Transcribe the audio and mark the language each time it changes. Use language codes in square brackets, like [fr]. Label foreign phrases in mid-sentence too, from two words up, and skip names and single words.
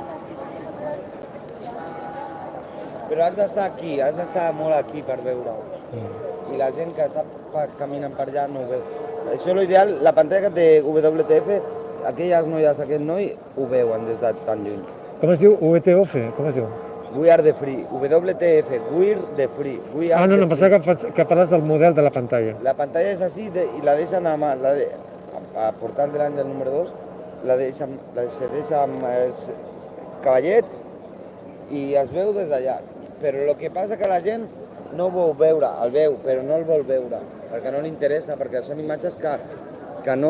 [ca] Però has d'estar aquí, has d'estar molt aquí per veure-ho. I la gent que està caminant per allà no ho veu. Això és l'ideal, la pantalla que té WTF, aquelles noies, aquest noi, ho veuen des de tan lluny. Com es diu? UETOF? Com es diu? [en] We are the free, WTF, we're the free. We are [ca] Ah, no, [en] the [ca] em [en] free. [ca] pensava que parles del model de la pantalla. La pantalla és així i la deixen a portal de l'àngel número 2, la se deixa amb els cavallets i es veu des d'allà. Però el que passa que la gent no ho vol veure, el veu, però no el vol veure, perquè no li interessa, perquè són imatges que no...